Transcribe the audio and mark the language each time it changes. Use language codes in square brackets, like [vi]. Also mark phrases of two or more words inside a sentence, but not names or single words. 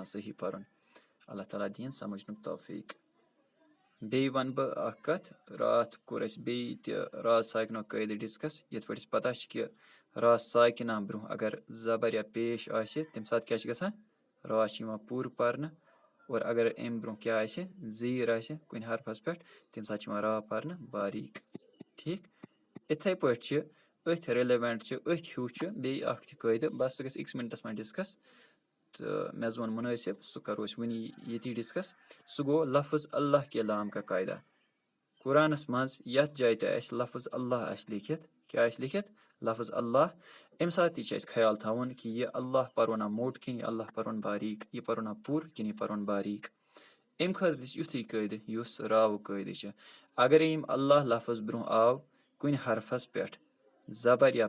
[ks] صحیح پَرُن اللہ تعالیٰ دِیِن سَمجھنُک توفیٖق بیٚیہِ وَنہٕ بہٕ اَکھ کَتھ راتھ کوٚر اَسہِ بیٚیہِ تہِ راز ساکنُک قٲیدٕ ڈِسکَس یِتھ پٲٹھۍ اَسہِ پَتہ چھِ کہِ راز ساکِنا برٛونٛہہ اگر زبر یا پیش آسہِ تَمہِ ساتہٕ کیٛاہ چھِ گژھان را چھِ یِوان پوٗرٕ پَرنہٕ اور اگر اَمہِ برٛونٛہہ کیٛاہ آسہِ زیٖر آسہِ کُنہِ حرفَس پٮ۪ٹھ تَمہِ ساتہٕ چھِ یِوان را پَرنہٕ باریٖک ٹھیٖک یِتھَے پٲٹھۍ چھِ أتھۍ رِلِوٮ۪نٛٹ چھِ أتھۍ ہیوٗ چھُ بیٚیہِ اَکھ تہِ قٲیدٕ بَس سُہ گژھِ أکِس مِنٹَس منٛز ڈِسکَس تہٕ مےٚ زون مُنٲسِب سُہ کَرو أسۍ وٕنی ییٚتی ڈِسکَس سُہ گوٚو [ur] لفظ اللہ کے لام کا قاعدہ [ks] قرآنَس منٛز یَتھ جایہِ تہِ اَسہِ لفظ اللہ آسہِ لیکھِتھ کیٛاہ آسہِ لیکھِتھ لفظ اللہ اَمہِ ساتہٕ تہِ چھِ اَسہِ خیال تھاوُن کہِ یہِ اللہ پَرون موٚٹ کِنہٕ یہِ اللہ پَرون باریٖک یہِ پَرون پوٗرٕ کِنہٕ یہِ پَرون باریٖک اَمہِ خٲطرٕ تہِ چھِ یُتھُے قٲیدٕ یُس راوُک قٲیدٕ چھِ اگرے یِم اللہ لفظ برٛونٛہہ آو کُنہِ حرفَس پٮ۪ٹھ زبر یا